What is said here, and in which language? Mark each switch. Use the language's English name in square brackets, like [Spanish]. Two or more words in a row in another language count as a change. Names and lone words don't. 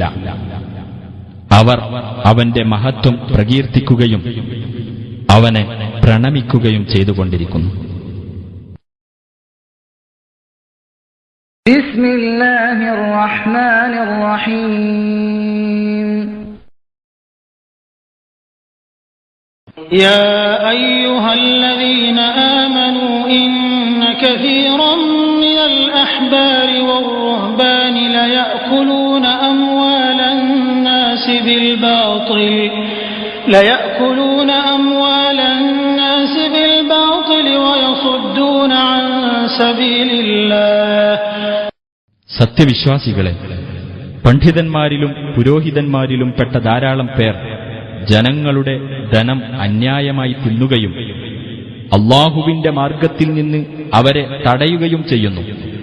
[Malayalam] അവർ അവന്റെ മഹത്വം പ്രകീർത്തിക്കുകയും അവനെ പ്രണമിക്കുകയും ചെയ്തുകൊണ്ടിരിക്കുന്നു. [Arabic] بسم الله الرحمن الرحيم. يا أيها الذين آمنوا إن كثيرا من الأحبار والرهبان ليأكلون أموال الناس بالباطل ويصدون عن سبيل الله. [Malayalam] സത്യവിശ്വാസികളെ, പണ്ഡിതന്മാരിലും പുരോഹിതന്മാരിലും പെട്ട ധാരാളം പേർ ജനങ്ങളുടെ ധനം അന്യായമായി തിന്നുകയും അല്ലാഹുവിന്റെ മാർഗത്തിൽ നിന്ന് അവരെ തടയുകയും ചെയ്യുന്നു.